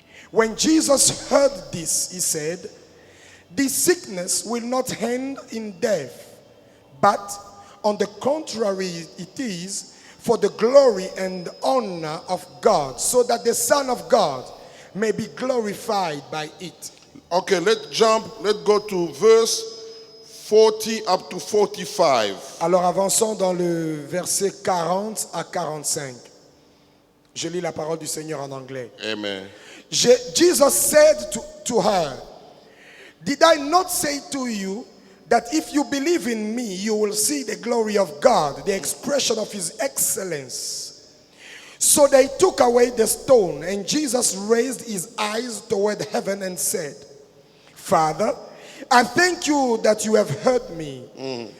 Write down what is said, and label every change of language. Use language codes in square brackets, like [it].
[en] When Jesus heard this, he said, this sickness will not end in death, but on the contrary, it is for the glory and honor of God, so that the Son of God may be glorified by it. Okay, let's go to verse 40 up to 45. [fr] Alors avançons dans le verset 40 à 45. Je lis la parole du Seigneur en anglais. Amen. [en] Jesus said to her, did I not say to you that if you believe in me, you will see the glory of God, the expression of his excellence? So they took away the stone, and Jesus raised his eyes toward heaven and said, Father, I thank you that you have heard me.